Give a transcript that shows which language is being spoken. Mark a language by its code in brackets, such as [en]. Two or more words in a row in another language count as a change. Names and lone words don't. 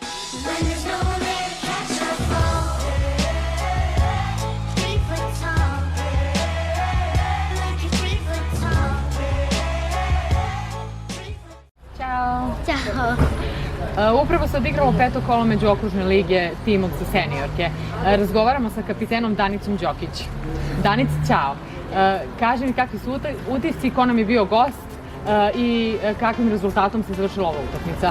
[en] When there's no one there to catch a fall. 3 foot tall. Like a 3 foot tall. [sr] Ćao! Ćao! Upravo se odigralo peto kolo međuokružne lige timov za seniorke. Razgovaramo sa kapitenom Danicom Đokić. Danice, ćao! Kaži mi kakvi su utisci, ko nam je bio gost i kakvim rezultatom se završila ova utakmica?